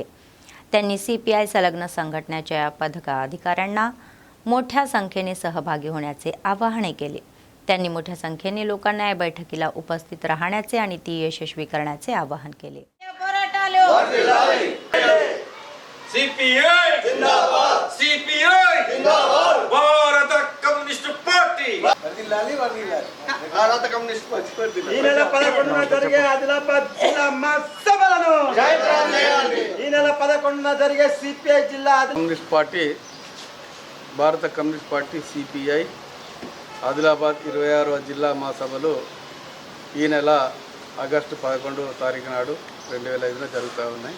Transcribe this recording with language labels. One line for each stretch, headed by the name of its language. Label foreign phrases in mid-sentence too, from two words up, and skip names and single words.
Marathi: त्यांनी CPI संलग्न संघटनेच्या पदाधिकाऱ्यांना मोठ्या संख्येने सहभागी होण्याचे आवाहन केले. त्यांनी मोठ्या संख्येने लोकांना या बैठकीला उपस्थित राहण्याचे आणि ती यशस्वी करण्याचे आवाहन केले. CPI जिंदाबाद, CPI जिंदाबाद,
Telugu: భారత కమ్యూనిస్ట్ పార్టీ భారత కమ్యూనిస్ట్ పార్టీ ఈ నెల 11న జరిగే ఆదిలాబాద్ జిల్లా మహాసభలను జయప్రదం చేయాలి. ఈ నెల 11న జరిగే CPI జిల్లా కమ్యూనిస్ట్ పార్టీ భారత కమ్యూనిస్ట్ పార్టీ CPI ఆదిలాబాద్ 26వ జిల్లా మహాసభలు ఈ నెల ఆగస్టు 11వ తారీఖు నాడు 2005న జరుగుతూ ఉన్నాయి.